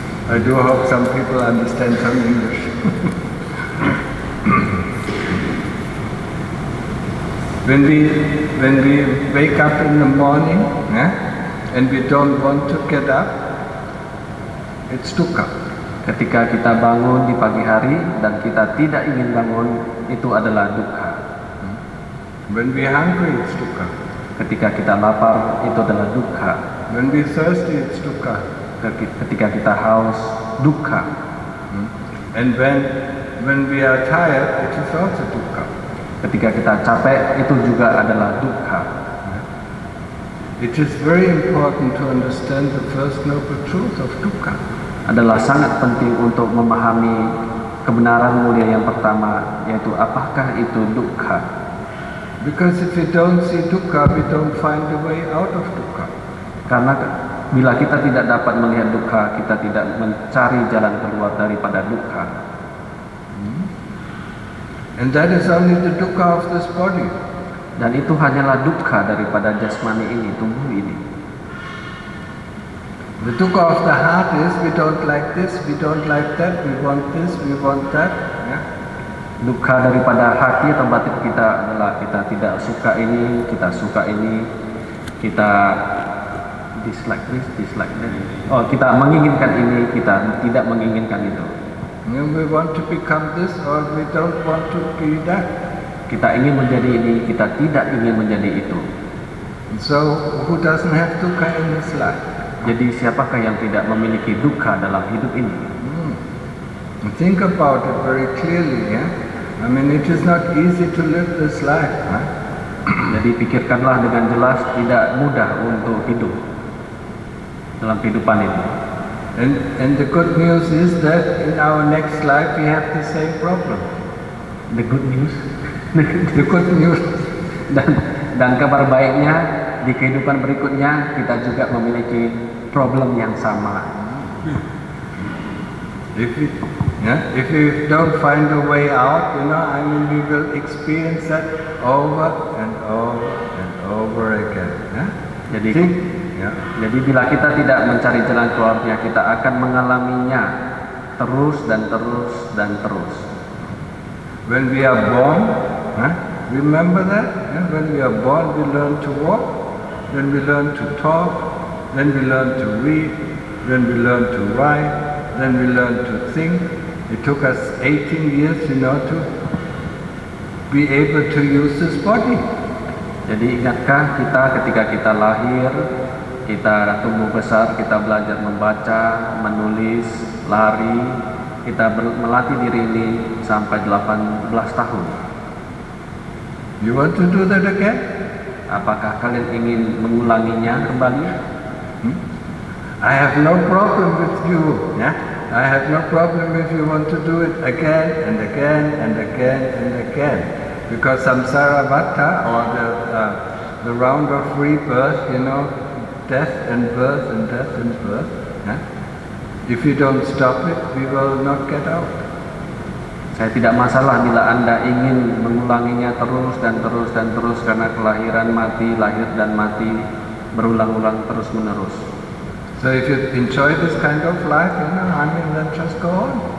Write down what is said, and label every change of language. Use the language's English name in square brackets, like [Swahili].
[English] I do hope some people understand some English. When we wake up in the morning, and we don't want to get up, it's dukkha. [Indonesian] Ketika kita bangun di pagi hari dan kita tidak ingin bangun, itu adalah dukkha. [English] When we hungry, it's dukkha. [Indonesian] Ketika kita lapar, itu adalah dukkha. [English] When we thirsty, it's dukkha. [Indonesian] Ketika kita haus, dukkha. [English] And when we are tired, it is also dukkha. [Indonesian] Ketika kita capek, itu juga adalah dukkha. [English] It is very important to understand the first noble truth of dukkha. [Indonesian] Adalah sangat penting untuk memahami kebenaran mulia yang pertama, yaitu apakah itu dukkha. [English] Because if we don't see dukkha, we don't find the way out of dukkha. [Indonesian] Karena bila kita tidak dapat melihat dukkha, kita tidak mencari jalan keluar daripada dukkha. [English] And that is only the dukkha of this body. [Indonesian] Dan itu hanyalah dukkha daripada jasmani ini, tubuh ini. [English] The dukkha of the heart is we don't like this, we don't like that, we want this, we want that. [Indonesian] Dukkha daripada hati atau batin kita adalah kita tidak suka ini, kita suka ini, kita [English] dislike this, dislike that. [Indonesian] Oh, kita menginginkan ini, kita tidak menginginkan itu. [English] And we want to become this or we don't want to be that. [Indonesian] Kita ingin menjadi ini, kita tidak ingin menjadi itu. [English] So who doesn't have dukkha in his life? [Indonesian] Jadi siapakah yang tidak memiliki dukkha dalam hidup ini? [English] Think about it very clearly, I mean, it is not easy to live this life. [Indonesian] Jadi pikirkanlah dengan jelas, tidak mudah untuk hidup dalam kehidupan ini. [English] And the good news is that in our next life we have the same problem. The good news. The good news. [Indonesian] Dan kabar baiknya di kehidupan berikutnya kita juga memiliki problem yang sama. [English] If we don't find a way out, I mean, we will experience that over and over and over again. [Indonesian] Jadi bila kita tidak mencari jalan keluarnya, kita akan mengalaminya terus dan terus dan terus. [English] When we are born, remember that? When we are born, we learn to walk, then we learn to talk, then we learn to read, then we learn to write, then we learn to think. It took us 18 years, to be able to use this body. [Indonesian] Jadi ingatkah kita ketika kita lahir, kita tumbuh besar, kita belajar membaca, menulis, lari, kita melatih diri ini sampai 18 tahun. [English] You want to do that again? [Indonesian] Apakah kalian ingin mengulanginya kembali? [English] I have no problem with you, I have no problem if you want to do it again and again and again and again. Because samsara vata, or the round of rebirth, death and birth and death and birth. If you don't stop it, we will not get out. [Indonesian] Saya tidak masalah bila Anda ingin mengulanginya terus dan terus dan terus, karena kelahiran mati, lahir dan mati berulang-ulang terus menerus. [English] So if you enjoy this kind of life, then just go on.